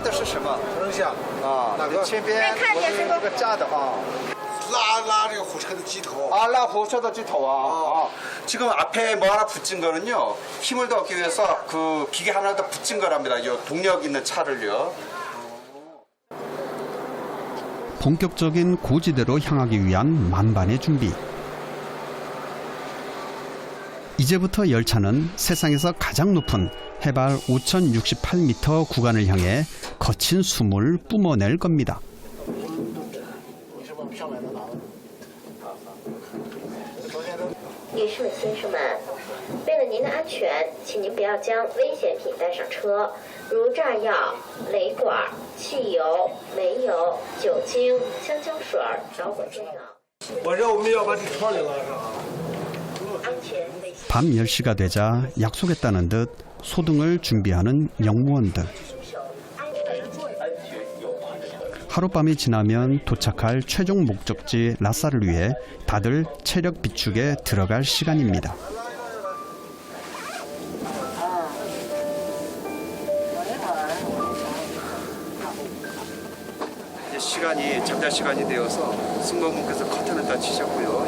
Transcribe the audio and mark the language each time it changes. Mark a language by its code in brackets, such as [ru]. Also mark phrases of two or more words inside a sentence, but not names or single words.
[zh] 什么？等一下，啊，大哥前边我是这个炸的啊。拉这个火车的机头。 아, 라 호셔도 지터와. [ko] 지금 앞에 뭐 하나 붙인 거는요. 힘을 더 얻기 위해서 그 기계 하나 더 붙인 거랍니다. 이 동력 있는 차를요. 본격적인 고지대로 향하기 위한 만반의 준비. 이제부터 열차는 세상에서 가장 높은 해발 5,068m 구간을 향해 거친 숨을 뿜어낼 겁니다. [zh] 女士们、先生们，为了您的安全，请您不要将危险品带上车，如炸药、雷管、汽油、煤油、酒精、香蕉水、着火箭药。我这我们要把这窗给拉上啊。安全危险。 [ko] 밤 10시가 되자 약속했다는 듯 소등을 준비하는 영무원들. 하룻밤이 지나면 도착할 최종 목적지 라싸를 위해 다들 체력 비축에 들어갈 시간입니다. 이제 시간이 잠잘 시간이 되어서 승무원분께서 커튼을 다 치셨고요.